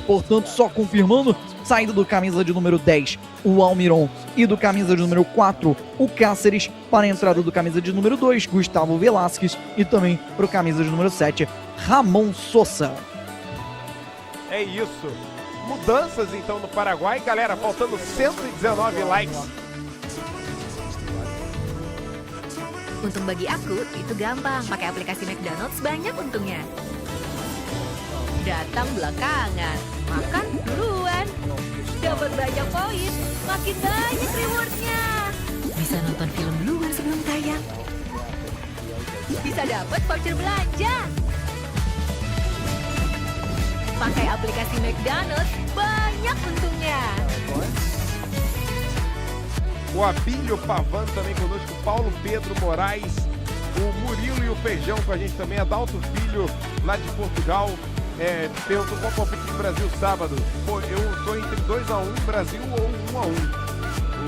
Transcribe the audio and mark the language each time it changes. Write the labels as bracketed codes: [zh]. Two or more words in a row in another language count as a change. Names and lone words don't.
[pt] Portanto, só confirmando, saída do camisa de número 10, o Almiron, e do camisa de número 4, o Cáceres, para a entrada do camisa de número 2, Gustavo Velasquez, e também para o camisa de número 7, Ramon Sosa. É isso. Mudanças então no Paraguai, galera, faltando 119 likes. [id] Untung bagi aku, itu gampang. Pakai aplikasi McDonald's banyak untungnya. Datang belakangan, makan duluan. Dapat banyak poin, makin banyak rewardnya. Bisa nonton film duluan sebelum tayang. Bisa dapat voucher belanja. Pakai aplikasi McDonald's, banyak untungnya. [pt] O Abílio Pavan também conosco, Paulo Pedro Moraes, o Murilo e o Feijão com a gente também, Adalto Filho, lá de Portugal, perguntou qual palpite do Brasil sábado. Pô, eu tô entre 2-1 Brasil ou 1-1.